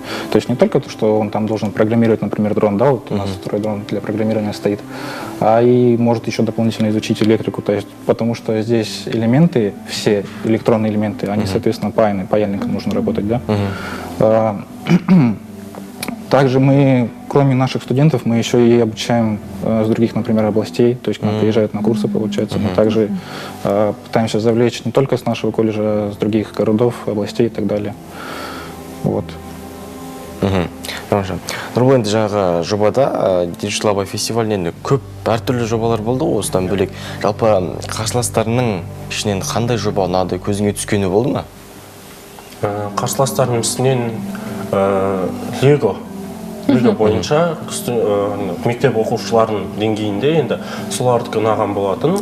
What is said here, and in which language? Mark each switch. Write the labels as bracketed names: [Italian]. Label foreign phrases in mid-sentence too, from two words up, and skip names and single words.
[Russian] То есть не только то, что он там должен программировать, например, дрон, да, вот у нас второй дрон для программирования стоит, а и может еще дополнительно изучить электрику, то есть, потому что здесь элементы, все электронные элементы, они, соответственно, паяны, паяльником нужно работать, да. Также мы, кроме наших студентов, мы еще и обучаем с других, например, областей, то есть к нам приезжают на курсы, получается. Мы также пытаемся завлечь не только с нашего колледжа, а с других городов, областей и так далее. Вот. [Kazakh] Нұрбол, енді жаңағы жобада Digital Abay фестивалінен көп әртүрлі жобалар болды ғой, осыдан бөлек. Жалпы қарсыластарының ішінен қандай жоба ұнады, көзіңе түскені болды ма? Қарсыластарының ішінен Лего бойынша мектеп оқушыларының деңгейінде енді солардікі ұнаған болатын.